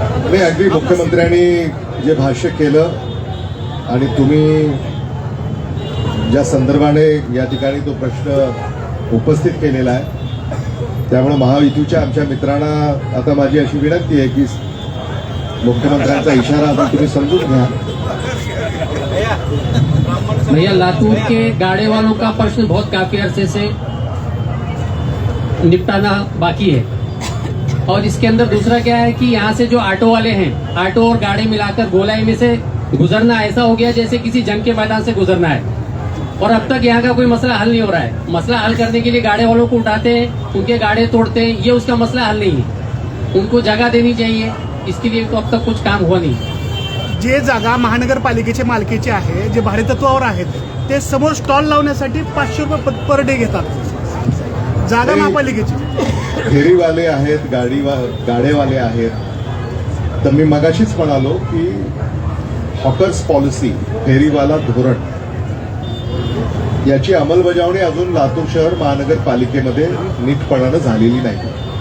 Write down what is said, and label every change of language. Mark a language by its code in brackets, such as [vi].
[mr] मी अगदी मुख्यमंत्र्यांनी जे भाष्य केलं आणि तुम्ही ज्या संदर्भाने या ठिकाणी तो प्रश्न उपस्थित केलेला आहे त्यामुळे महायुतीच्या आमच्या मित्रांना आता माझी अशी विनंती आहे की मुख्यमंत्र्यांचा इशारा अजून तुम्ही समजून घ्या. [hi] भैया लातूर के गाड़े वालों का प्रश्न बहुत काफी अरसे से निपटाना बाकी है, और इसके अंदर दूसरा क्या है कि यहाँ से जो ऑटो वाले हैं, ऑटो और गाड़ी मिलाकर गोलाई में से गुजरना ऐसा हो गया जैसे किसी जंग के मैदान से गुजरना है, और अब तक यहाँ का कोई मसला हल नहीं हो रहा है. मसला हल करने के लिए गाड़े वालों को उठाते हैं, उनके गाड़े तोड़ते हैं, ये उसका मसला हल नहीं है. उनको जगह देनी चाहिए, इसके लिए तो अब तक कुछ काम हुआ नहीं. [mr] जे जागा महानगरपालिकेच्या मालकीचे आहे, जे भाडेतत्वावर आहेत, ते समोर स्टॉल लावण्यासाठी 500 रुपये पर डे घेतात. जागा महापालिकेची. फेरीवाले आहेत, गाडेवाले आहेत. तर मी मगाशीच म्हणालो की हॉकर्स पॉलिसी, फेरीवाला धोरण, याची अंमलबजावणी अजून लातूर शहर महानगरपालिकेमध्ये नीटपणानं झालेली नाही.